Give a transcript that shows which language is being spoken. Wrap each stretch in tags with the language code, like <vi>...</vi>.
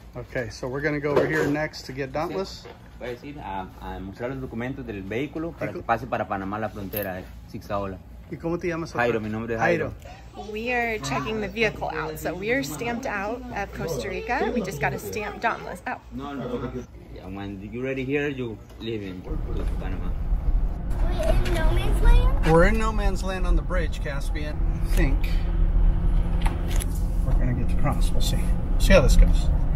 <en>Okay, so we're gonna go over here next to get Dauntless.</en> <es>Voy a decir a mostrar los documentos del vehículo para que pase para Panamá la frontera de Sixaloa. ¿Y cómo te llamas? Jairo, mi nombre es Jairo.</es> <en>We are checking the vehicle out. So we are stamped out of Costa Rica. We just got a stamp dauntless out. No. When you're ready here, you leave in Panama. We're in no man's land? We're in no man's land on the bridge, Caspian. I think we're gonna get to cross. We'll see. See how this goes.</en>